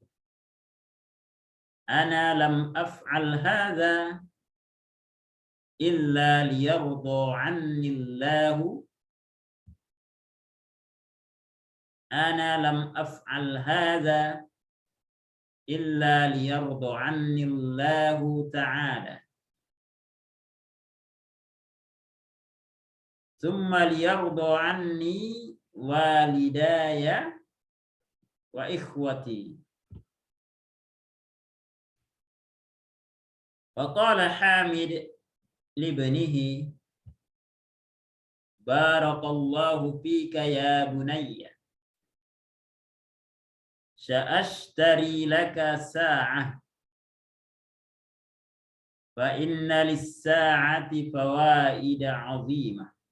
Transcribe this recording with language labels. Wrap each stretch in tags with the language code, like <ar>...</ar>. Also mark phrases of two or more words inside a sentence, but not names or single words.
<ar>أنا لم أفعل هذا إلا ليرضى عني الله أنا لم أفعل هذا إلا ليرضى عني الله تعالى. ثم ليرضى عني والداي وإخوتي. وقال حامد لابنه بارك الله فيك يا بني سأشتري لك ساعة فإن للساعة فوائد عظيمة.</ar>